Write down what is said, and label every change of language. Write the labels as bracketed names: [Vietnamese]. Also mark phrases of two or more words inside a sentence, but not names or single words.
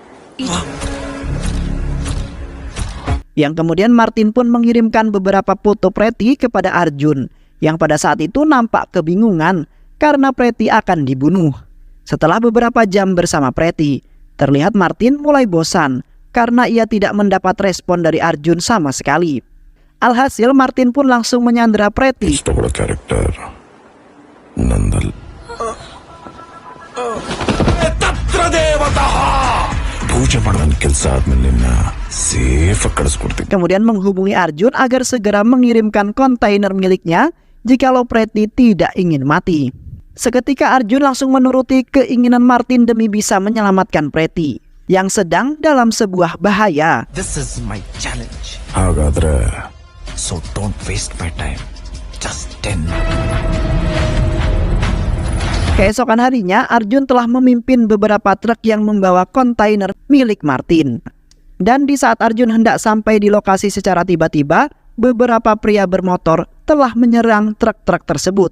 [Indonesian] Yang kemudian Martin pun mengirimkan beberapa foto Preti kepada Arjun, yang pada saat itu nampak kebingungan karena Preti akan dibunuh. Setelah beberapa jam bersama Preti, terlihat Martin mulai bosan karena ia tidak mendapat respon dari Arjun sama sekali. Alhasil Martin pun langsung menyandera Preti. [Kannada] ಇಷ್ಟಪಡೋ ಕ್ಯಾರೆಕ್ಟರ್ ನಂದಲ್ ಪೂಜೆ ಮಾಡೋನ್ ಕೆಲಸ ಆದ್ಮೇಲೆ ನಿನ್ನ ಸೇಫ್ ಆಗಿ ಕಳಿಸ್ಕೊಡ್ತೀನಿ. [Indonesian] Kemudian menghubungi Arjun agar segera mengirimkan kontainer miliknya jikalau Preti tidak ingin mati. Seketika Arjun langsung menuruti keinginan Martin demi bisa menyelamatkan Preti yang sedang dalam sebuah bahaya. [English] This is my challenge. [Kannada] ಹಾಗಾದ್ರೆ [English] So don't waste my time. Just 10. [Indonesian] Keesokan harinya, Arjun telah memimpin beberapa truk yang membawa kontainer milik Martin. Dan di saat Arjun hendak sampai di lokasi secara tiba-tiba, beberapa pria bermotor telah menyerang truk-truk tersebut.